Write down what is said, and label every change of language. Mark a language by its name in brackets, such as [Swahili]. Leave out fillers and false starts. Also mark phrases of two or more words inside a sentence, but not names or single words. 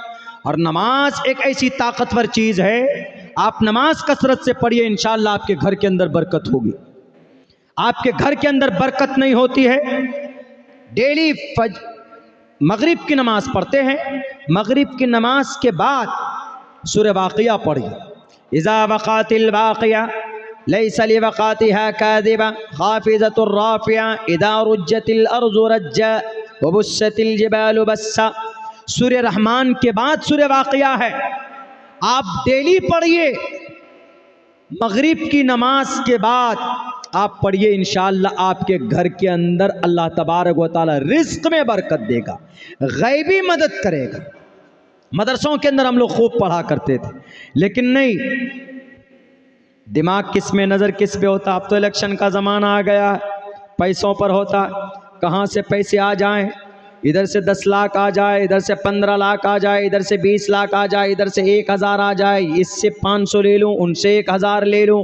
[Hindi] और नमाज एक ऐसी ताकतवर चीज़ है, आप नमाज कसरत से पढ़िए, इंशाअल्लाह आपके घर के अंदर बरकत होगी। आपके घर के अंदर बरकत नहीं होती है, डेली मगरिब की नमाज पढ़ते हैं, मगरिब की नमाज के बाद सूरह वाक़िया पढ़िए। [Arabic] إذا وقعت الواقعة ليس لوقعتها كاذبة خافضة رافعة إذا رجت الأرض رجا وبست الجبال بسا. [Hindi] सूरह रहमान के बाद सूरह वाक़िया है। आप डेली पढ़िए, मगरिब की नमाज के बाद आप पढ़िए, इंशाअल्लाह आपके घर के अंदर अल्लाह तबारक व तआला रिज़्क़ में बरकत देगा, गैबी मदद करेगा। मदरसों के अंदर हम लोग खूब पढ़ा करते थे, लेकिन नहीं, दिमाग किस में, नज़र किस पे होता। अब तो इलेक्शन का ज़माना आ गया, पैसों पर होता, कहाँ से पैसे आ जाएं, इधर से 10 लाख आ जाए, इधर से 15 लाख आ जाए, इधर से 20 लाख आ जाए, इधर से 1000 आ जाए, इससे 500 ले लूं, उनसे 1000 ले लूं।